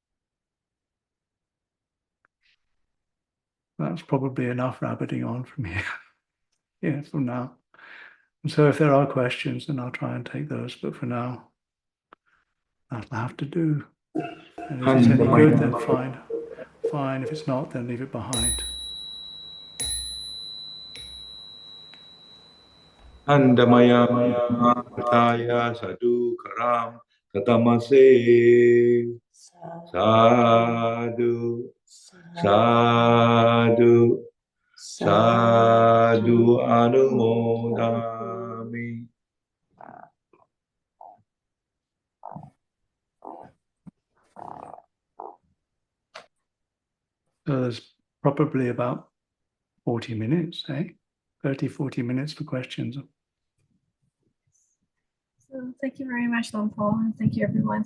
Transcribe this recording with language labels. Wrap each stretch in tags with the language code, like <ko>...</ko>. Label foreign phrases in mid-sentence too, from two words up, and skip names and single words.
<en>That's probably enough rabbiting on from here. Yeah, from now. And so if there are questions, then I'll try and take those. But for now, that'll have to do. And if it's any good, then fine. Fine. If it's not, then leave it behind.</en> <pi>Andamaya Mataya Sadhu Karam Katamase Sadhu Sadhu Sadhu Anumodami.</pi> <en>So there's probably about 40 minutes, 30, 40 minutes for questions. So thank you very much, Long Paul, and thank you, everyone.</en>